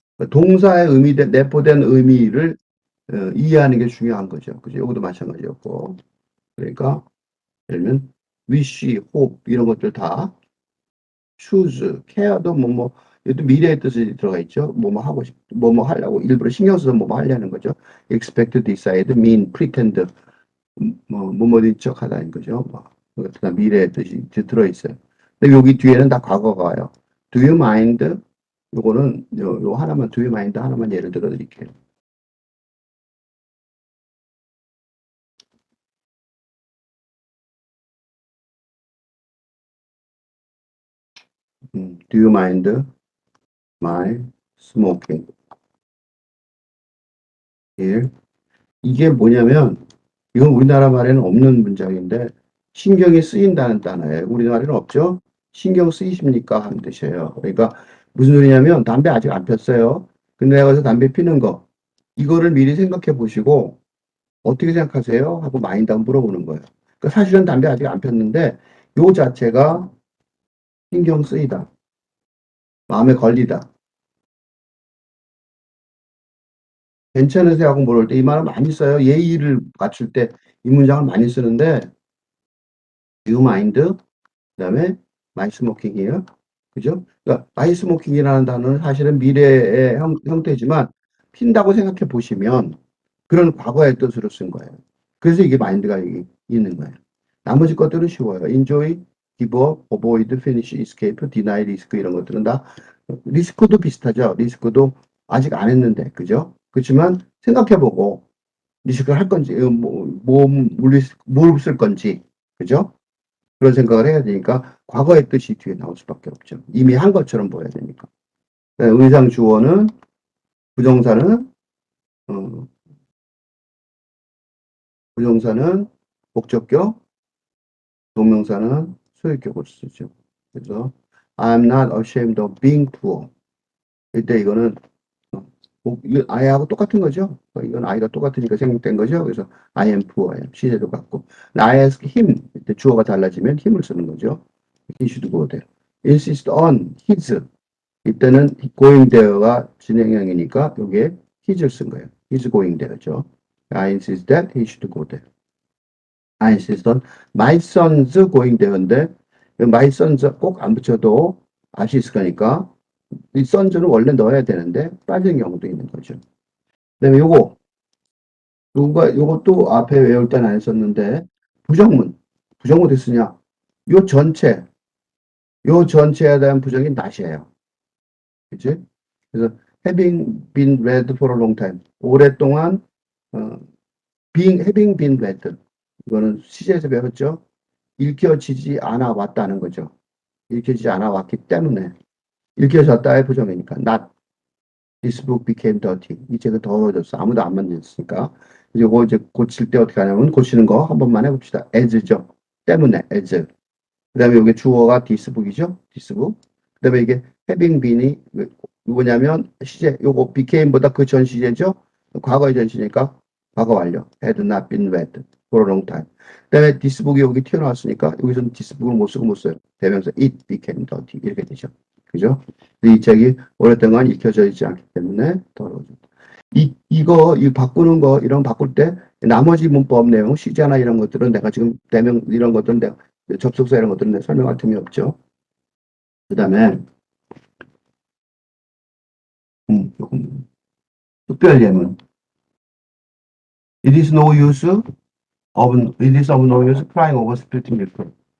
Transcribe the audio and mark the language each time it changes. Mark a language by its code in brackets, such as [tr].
[ko] 동사의 내포된 의미를 이해하는 게 중요한 거죠. 그죠? 이것도 마찬가지였고. 그러니까 예를 들면 wish, hope 이런 것들 다 choose, care도 얘도 미래의 뜻이 들어가 있죠. 뭐뭐 하고 뭐뭐 하려고 일부러 신경 써서 뭐뭐 하려는 거죠. [en] expect, decide, mean, pretend [ko] 뭐뭐인 척하다는 거죠. 다 미래의 뜻이 들어 있어요. 근데 여기 뒤에는 다 과거가 와요. [en] Do you mind? [ko] 요거는 요 하나만 [en] do you mind [ko] 하나만 예를 들어 드릴게요. [en] Do you mind my smoking here? [ko] 이게 뭐냐면 이건 우리나라 말에는 없는 문장인데 신경이 쓰인다는 단어예요. 우리나라에는 없죠? 신경 쓰이십니까? 하는 뜻이에요. 그러니까 무슨 소리냐면 담배 아직 안 폈어요. 근데 내가 가서 담배 피는 거 이거를 미리 생각해 보시고 어떻게 생각하세요? 하고 마인드 한번 물어보는 거예요. 그러니까 사실은 담배 아직 안 폈는데 요 자체가 신경 쓰이다. 마음에 걸리다. 괜찮으세요 하고 물을 때 이 말을 많이 써요. 예의를 갖출 때 이 문장을 많이 쓰는데 you mind 그다음에 my smoking이에요. 그죠? 그러니까 my smoking이라는 단어는 사실은 미래의 형태지만 핀다고 생각해 보시면 그런 과거의 뜻으로 쓴 거예요. 그래서 이게 마인드가 있는 거예요. 나머지 것들은 쉬워요. [en] enjoy, give up, avoid, finish, escape, deny, risk 이런 것들은 다 리스크도 비슷하죠. [ko] 리스크도 아직 안 했는데 그죠? 그렇지만 생각해보고 리스크를 할 건지 뭘 쓸 건지 그죠? 그런 생각을 해야 되니까 과거의 뜻이 뒤에 나올 수밖에 없죠. 이미 한 것처럼 보여야 되니까. 의상 주어는 부정사는 어, 부정사는 목적격, 동명사는 소유격으로 쓰죠. [en] 그래서 I'm not ashamed of being poor. [ko] 이때 이거는 이거 I하고 똑같은 거죠. 이건 I가 똑같으니까 생략된 거죠. [en] 그래서 I am poor예요. [ko] 시제도 같고. [en] I ask him. [ko] 이때 주어가 달라지면 힘을 쓰는 거죠. [en] He should go there. insist on his. [ko] 이때는 [en] going there [ko] 가 진행형이니까 여기에 his를 쓴 거예요. [en] He's going there죠. I insist that he should go there. I insist on my son's going there [ko] 인데 my son's 꼭 안 붙여도 알 수 있을 거니까 이 son's는 원래 넣어야 되는데 빠진 경우도 있는 거죠. 그다음에 요것도 앞에 외울 때는 안 썼는데 부정문 어디 쓰냐? 요 전체 요 전체에 대한 부정이 not이에요. 그치? [en] 그래서 having been read for a long time. [ko] 오랫동안, [en] having been read. [ko] 이거는 시제에서 배웠죠? 읽혀지지 않아 왔다는 거죠. 읽혀지지 않아 왔기 때문에. 읽혀졌다의 부정이니까. [en] Not this book became dirty. [ko] 이 책은 더러워졌어. 아무도 안 만졌으니까. 이거 이제 고칠 때 어떻게 하냐면 고치는 거 한 번만 해봅시다. as죠. 때문에, as. 그 다음에 여기 주어가 this book이죠. [en] this book. [ko] 그 다음에 이게 having been이 뭐냐면 시제 요거 became보다 그 전 시제죠. 과거의 전 시제니까 과거 완료. [en] had not been read for a long time. [ko] 그다음에 this book이 여기 튀어나왔으니까 여기서는 this book을 못 쓰고 못 써요. 대명사 [en] it became dirty [ko] 이렇게 되죠. 그죠? 이 책이 오랫동안 익혀져 있지 않기 때문에 더러워졌다. 이 바꾸는 거 이런 바꿀 때 나머지 문법 내용 시제나 이런 것들은 내가 지금 대명 이런 것들은 내가 접속사 이런 것들은 내가 설명할 틈이 없죠. 그 다음에 조금 특별 예문. [en] It is no use it is of no use crying over spilt milk.